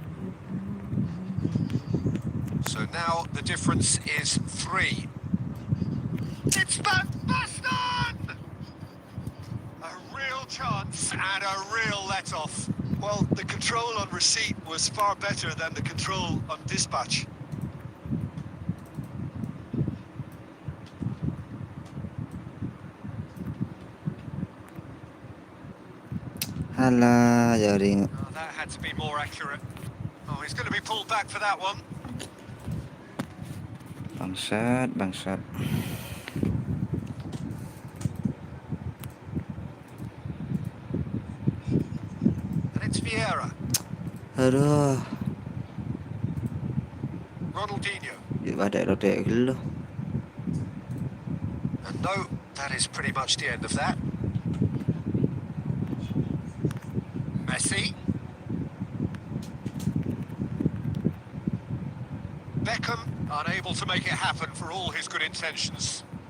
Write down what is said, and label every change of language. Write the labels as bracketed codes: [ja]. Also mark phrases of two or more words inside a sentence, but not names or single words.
[en] So now the difference is 3. It's Van Basten! A real chance and a real let-off. Well, the control on receipt was far better than the control on dispatch. [id] Halah, jaring. [en] Oh, that had to be more accurate. Oh, he's going to be pulled back for that one. [id] Bangsat, bangsat. [en] And it's Vieira. [id] Aduh, Ronaldinho. di badai-rodek dulu. [en] And no, that is pretty much the end of that. Messi. Beckham, unable to make it happen for all his good intentions.